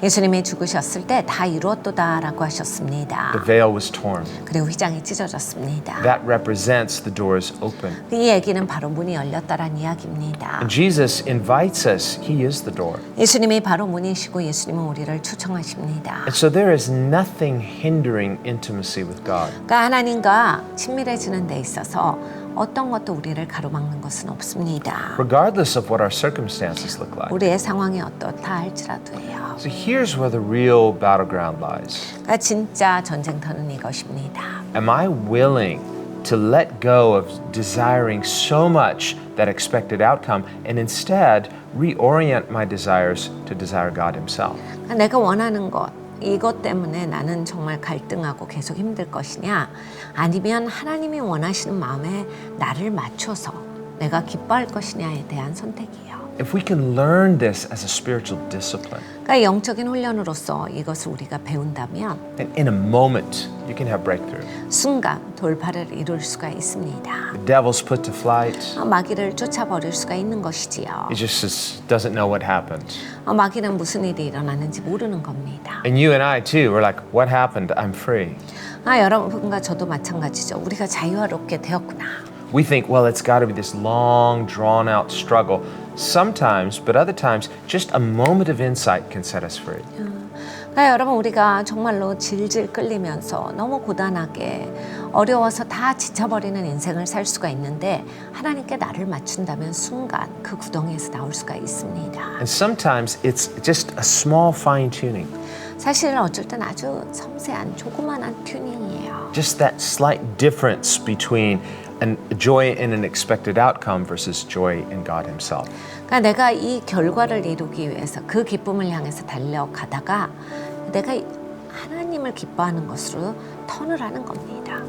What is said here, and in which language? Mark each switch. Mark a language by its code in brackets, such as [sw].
[ko] 예수님이 죽으셨을 때 다 이루었도다 라고 하셨습니다. [en] The veil was torn. [ko] 그리고 휘장이 찢어졌습니다. [en] That represents the doors open. [ko] 이 얘기는 바로 문이 열렸다란 이야기입니다. [en] And Jesus invites us. He is the door. [ko] 예수님이 바로 문이시고 예수님은 우리를 초청하십니다. [en] And so there is nothing hindering intimacy with God. [ko] 그러니까 하나님과 친밀해지는 데 있어서 어떤 것도 우리를 가로막는 것은 없습니다. [en] Regardless of what our circumstances look like. [ko] 우리의 상황이 어떻다 할지라도요. [en] So here's where the real battleground lies. [ko] 그러니까 진짜 전쟁터는 이것입니다. [en] Am I willing to let go of desiring so much that expected outcome and instead reorient my desires to desire God Himself? [ko] 그러니까 내가 원하는 것, 이것 때문에 나는 정말 갈등하고 계속 힘들 것이냐, 아니면 하나님이 원하시는 마음에 나를 맞춰서 내가 기뻐할 것이냐에 대한 선택이에요. [en] if we can learn this as a spiritual discipline, [ko] 그러니까 영적인 훈련으로서 이것을 우리가 배운다면 [en] then in a moment you can have breakthrough. [ko] 순간 돌파를 이룰 수가 있습니다. [en] The devil's put to flight. [ko] 마귀를 쫓아버릴 수가 있는 것이지요. [en] He just doesn't know what happened. [ko] 마귀는 무슨 일이 일어나는지 모르는 겁니다. [en] And you and I too, we're like, what happened? I'm free. [ko] 여러분과 저도 마찬가지죠. 우리가 자유롭게 되었구나. [en] We think, well, it's got to be this long, drawn-out struggle. Sometimes, but other times, just a moment of insight can set us free. [ko] 여러분 우리가 정말로 질질 끌리면서 너무 고단하게 어려워서 다 지쳐버리는 인생을 살 수가 있는데 하나님께 나를 맞춘다면 순간 그 구덩이에서 나올 수가 있습니다. [en] And sometimes it's just a small fine-tuning. [ko] 사실 어쩔 땐 아주 섬세한 조그만한 튜닝이에요. [en] Just that slight difference between joy in an expected outcome versus joy in God Himself. [ko] 그러니까 내가 이 결과를 이루기 위해서 그 기쁨을 향해서 달려가다가 내가 하나님을 기뻐하는 것으로 턴을 하는 겁니다.